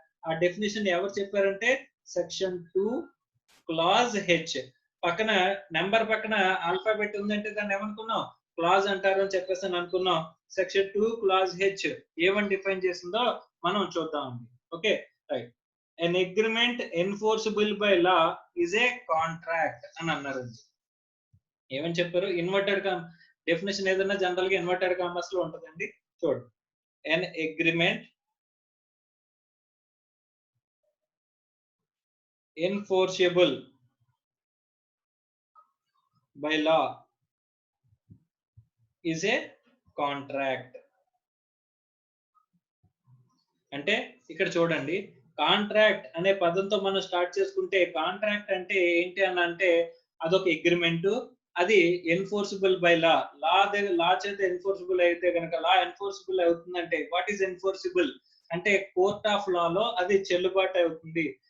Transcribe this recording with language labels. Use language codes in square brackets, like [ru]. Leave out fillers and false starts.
[te] ఆ డెఫినేషన్ ఎవరు చెప్పారంటే సెక్షన్ 2 క్లాజ్ హెచ్. పక్కన నెంబర్ పక్కన ఆల్ఫాబెట్ ఉందంటే దాన్ని ఏమనుకున్నాం, క్లాజ్ అంటారు అని చెప్పేసి అని అనుకున్నాం. సెక్షన్ 2 క్లాజ్ హెచ్ ఏమని డిఫైన్ చేసిందో మనం చూద్దాం. Okay right. [en] an agreement enforceable by law is a contract [te] అని అన్నారు. ఏమని చెప్పారు, ఇన్వర్టెడ్ డెఫినేషన్ ఏదైనా జనరల్ గా ఇన్వర్టెడ్ కామర్స్ లో ఉంటుందండి. చూడండి, [en] an agreement enforceable by law is a contract. [te] అంటే ఇక్కడ చూడండి, కాంట్రాక్ట్ అనే పదంతో మనం స్టార్ట్ చేసుకుంటే కాంట్రాక్ట్ అంటే ఏంటి అని అంటే అదొక అగ్రిమెంట్, అది ఎన్ఫోర్సిబుల్ బై లా. లా చేత ఎన్ఫోర్సిబుల్ అయితే కనుక, లా ఎన్ఫోర్సిబుల్ అవుతుందంటే వాట్ ఈస్ ఎన్ఫోర్సిబుల్ అంటే కోర్ట్ ఆఫ్ లాలో అది చెల్లుబాటు అవుతుంది.